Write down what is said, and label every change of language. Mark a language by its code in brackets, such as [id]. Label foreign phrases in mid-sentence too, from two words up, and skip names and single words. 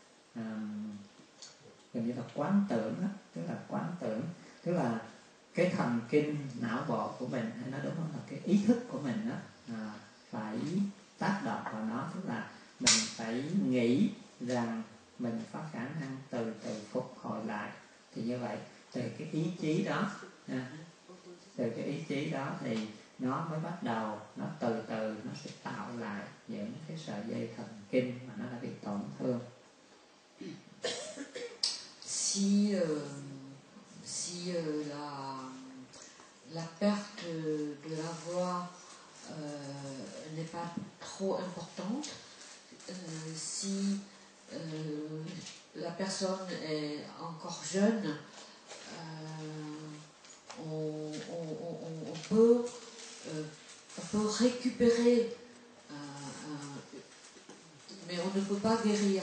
[vi] gần như là quán tưởng đó, tức là quán tưởng, tức là cái thần kinh não bộ của mình, hay nói đúng hơn là cái ý thức của mình đó phải tác động vào nó, tức là mình phải nghĩ rằng mình có khả năng từ từ phục hồi lại. Thì như vậy từ cái ý chí đó thì nó mới bắt đầu, nó từ từ nó sẽ tạo lại những cái sợi dây thần kinh mà nó đã bị tổn thương. [fr] Si la perte de la voix n'est pas trop importante, si la personne est encore jeune, on peut récupérer, mais on ne peut pas guérir.